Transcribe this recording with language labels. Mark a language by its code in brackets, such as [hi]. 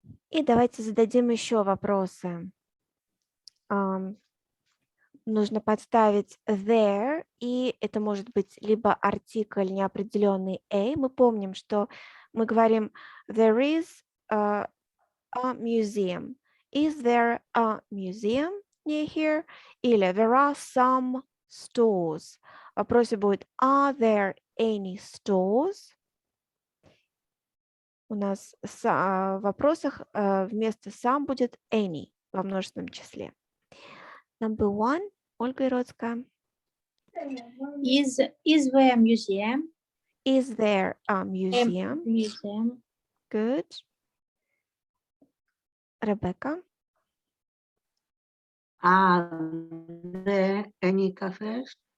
[ru] И давайте зададим еще вопросы. Нужно подставить there, и это может быть либо артикль неопределенный a. Мы помним, что мы говорим [en] there is a museum. Is there a museum near here? [ru] Или [en] there are some stores. [ru] В вопросе будет [en] are there any stores? [ru] У нас в вопросах вместо some будет any во множественном числе. [en] Number one, Ольга Ироцкая. Is there a museum? Is there a museum? Museum. Good. Rebecca. Are there any cafes?